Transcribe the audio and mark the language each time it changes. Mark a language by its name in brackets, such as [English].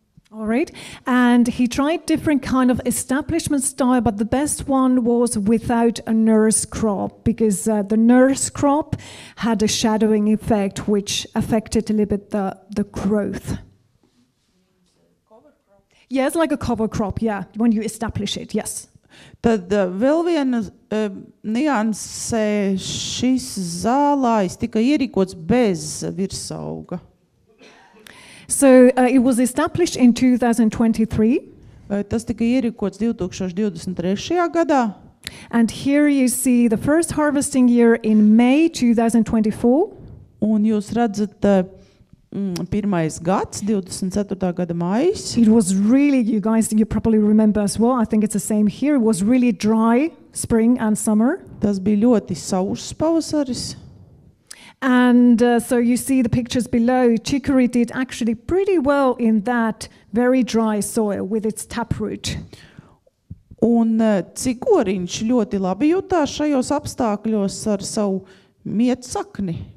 [English] All right, and he tried different kind of establishment style, but the best one was without a nurse crop, because the nurse crop had a shadowing effect which affected a little bit the growth. Yes, like a cover crop, yeah, when you establish it, yes. [Latvian] Tad vēl viena niansē, šis zālājs tika ierīkots bez virsauga. [English] So it was established in 2023. [Latvian] Tas tika ierīkots 2023. gadā. [English] And here you see the first harvesting year in May 2024. [Latvian] Un jūs redzat gads, 24. gada maijs. [English] It was really, you guys, you probably remember as well, I think it's the same here, it was really dry spring and summer. [Latvian] Tas bija ļoti sauss pavasaris. [English] And so you see the pictures below. Chicory did actually pretty well in that very dry soil with its taproot. [Latvian] Un cigoriņš ļoti labi jutās šajos apstākļos ar savu miedsakni.